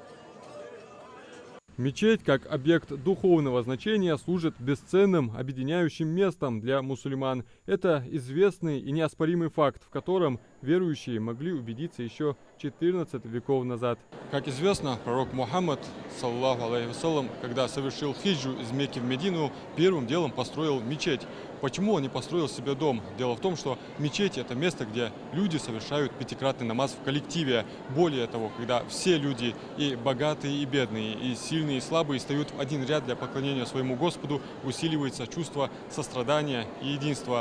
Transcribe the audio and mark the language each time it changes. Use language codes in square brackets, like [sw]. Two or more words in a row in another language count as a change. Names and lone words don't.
[ru] Мечеть, как объект духовного значения, служит бесценным объединяющим местом для мусульман. Это известный и неоспоримый факт, в котором верующие могли убедиться еще 14 веков назад. Как известно, пророк Мухаммад, [ar] صلى الله عليه وسلم, [ru] когда совершил хиджу из Мекки в Медину, первым делом построил мечеть. Почему он не построил себе дом? Дело в том, что мечеть – это место, где люди совершают пятикратный намаз в коллективе. Более того, когда все люди, и богатые, и бедные, и сильные, и слабые, встают в один ряд для поклонения своему Господу, усиливается чувство сострадания и единства.